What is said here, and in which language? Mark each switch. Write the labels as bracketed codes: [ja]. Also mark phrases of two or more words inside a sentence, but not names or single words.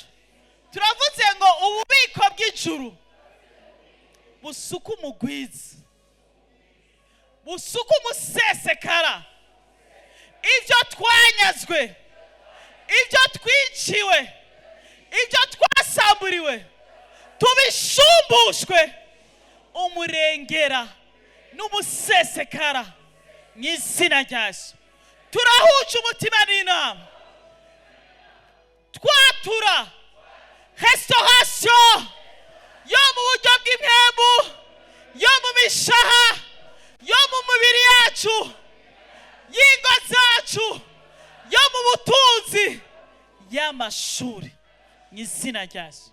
[rn] Turavuze ngo ububiko bw'ijuru busuka umugwizi, busuka umusesekara, ibyo twanyazwe, ibyo twiciwe, ibyo twasamburiwe, tubishumbushwe umurengera n'umusesekara mu izina rya Yesu. Turahuje umutima n'inama, twatura restauration yo mu buryo bw'impemu, yo mu mishaha, yo mu mibiri yacu, y'ingo zacu, yo mu butunzi, y'amashuri mu izina rya Yesu.